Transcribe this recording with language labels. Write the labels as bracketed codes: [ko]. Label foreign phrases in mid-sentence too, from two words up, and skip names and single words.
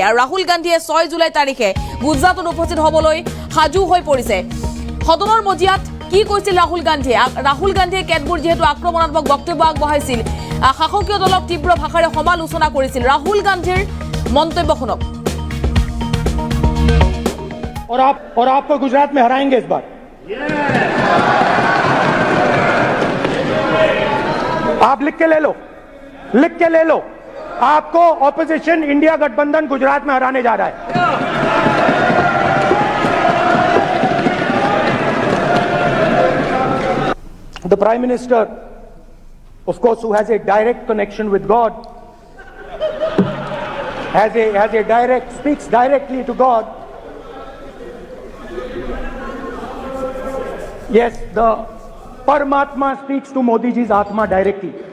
[as] আৰু ৰাহুল গান্ধীয়ে 6 জুলাই তাৰিখে গুজৰাটত উপস্থিত হ'বলৈ সাজু হৈ পৰিছে। সদনৰ মজিয়াত কি কৈছিল ৰাহুল গান্ধীয়ে? ৰাহুল গান্ধীয়ে কেতবোৰ যিহেতু আক্ৰমণাত্মক বক্তব্য আগবঢ়াইছিল, শাসকীয় দলক তীব্ৰ ভাষাৰে সমালোচনা কৰিছিল। ৰাহুল গান্ধীৰ মন্তব্য শুনক। [hi] और आपको गुजरात में हराएंगे इस बार। आप लिख के ले लो, आपको ऑपोजिशन इंडिया गठबंधन गुजरात में हराने जा रहा है। [en] The Prime Minister, of course, who has a direct connection with God, speaks directly to God. Yes, the Paramatma speaks to Modi ji's Atma directly.